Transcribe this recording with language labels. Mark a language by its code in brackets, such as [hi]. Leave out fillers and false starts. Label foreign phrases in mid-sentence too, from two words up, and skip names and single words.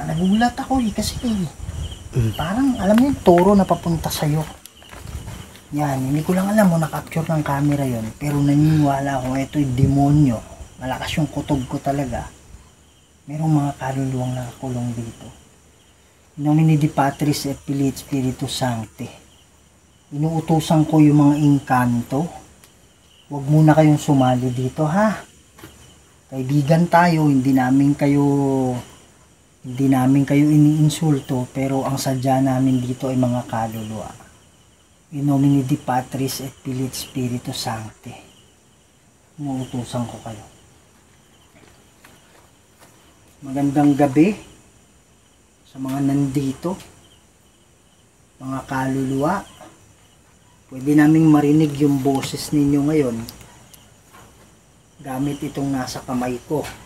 [tl] Nagulat ako kasi parang alam mo yung toro na papunta sa'yo. Yan, hindi ko lang alam mo na-capture ng camera yon, pero naniniwala ako ito yung demonyo. Malakas yung kutob ko talaga. Merong mga kaluluwang nakakulong dito. [la] In nomine Dei Patris et Filii et Spiritus Sancti. [tl] Inuutusan ko yung mga engkanto. Huwag muna kayong sumali dito, ha. Kaibigan tayo, hindi namin kayo iniinsulto, pero ang sadya namin dito ay mga kaluluwa. [la] In nomine Dei Patris et Filii et Spiritus Sancti. [tl] Inuutusan ko kayo. Magandang gabi sa mga nandito, mga kaluluwa. Pwede naming marinig yung boses ninyo ngayon gamit itong nasa kamay ko.